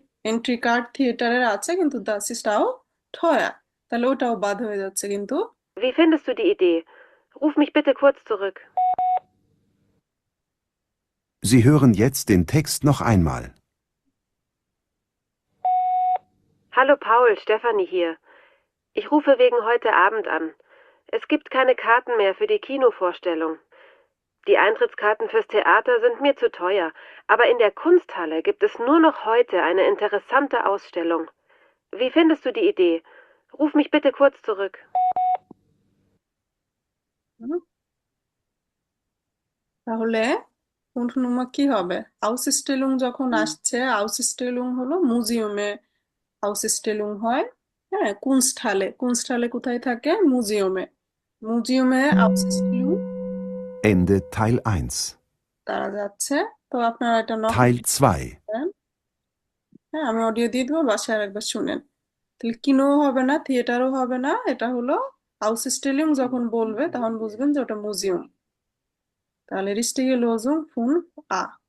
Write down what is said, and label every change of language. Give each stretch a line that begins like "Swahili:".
Bangla: Entry card থিয়েটারের আছে, কিন্তু
German: das ist auch teuer,
Bangla: তাহলে ওটাও বাদ হয়ে যাচ্ছে কিন্তু।
German: Wie findest du die Idee? Ruf mich bitte kurz zurück. Sie hören jetzt den Text noch einmal. Hallo Paul, Stefanie hier. Ich rufe wegen heute Abend an. Es gibt keine Karten mehr für die Kinovorstellung. Die Eintrittskarten fürs Theater sind mir zu teuer, aber in der Kunsthalle gibt es nur noch heute eine interessante Ausstellung. Wie findest du die Idee? Ruf mich bitte kurz zurück.
Bangla: তাহলে 5 nummer কি হবে? Ausstellung যখন আসছে, Ausstellung হলো মিউজিয়ামে Ausstellung হয়। হ্যাঁ, কুনস্টহালে কোথায় থাকে? মিউজিয়ামে Ausstellung
German: Ende Teil 1.
Bangla: তারা যাচ্ছে। তো আপনারা এটা নক
German: Teil 2.
Bangla: করেন। হ্যাঁ, আমি অডিও দিয়ে দেবো, বাসায় আরেকবার শুনেন। তাহলে কিনোও হবে না, থিয়েটারও হবে না, এটা হলো Ausstellung যখন বলবে তখন বুঝবেন যে ওটা মিউজিয়াম। তাহলে
German: richtige Lösung
Bangla: 5a।